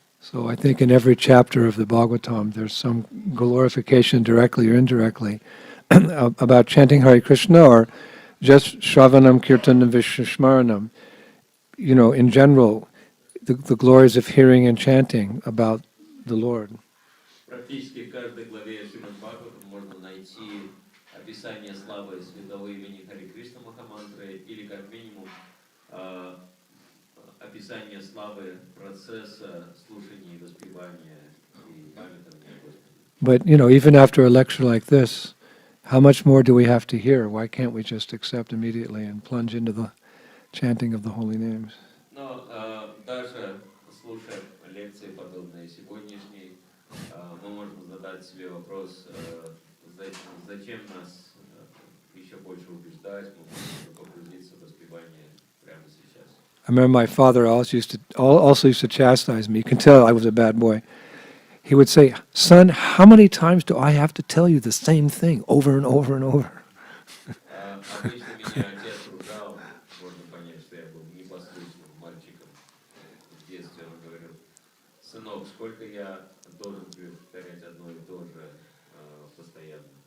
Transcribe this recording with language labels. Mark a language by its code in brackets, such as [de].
[en] So I think in every chapter of the Bhagavatam, there's some glorification directly or indirectly about chanting Hare Krishna or just Shravanam, Kirtanam, Vishwasmaranam. You know, in general, the glories of hearing and chanting about the Lord. [ru] Практически в каждой главе Шримад Бхагаватам можно найти описание славы Святого Имени Харе Кришна Махамантры или как минимум описание славы процесса слушания и воспевания и памятования Господа. [en] But, you know, even after a lecture like this, how much more do we have to hear? Why can't we just accept immediately and plunge into the chanting of the holy names? [ru] Но даже слушая лекции, подобные сегодняшней, мы можем задать себе вопрос, зачем нас еще больше убеждать, мы можем погрузиться в воспевание прямо сейчас. [en] I remember my father also used to chastise me. You can tell I was a bad boy. He would say, "Son, how many times do I have to tell you the same thing over and over and over?" [ru] Обычно меня отец ругал, можно понять, что я был непослушным мальчиком в детстве. Он говорил: сынок, сколько я должен повторять одно и то же постоянно.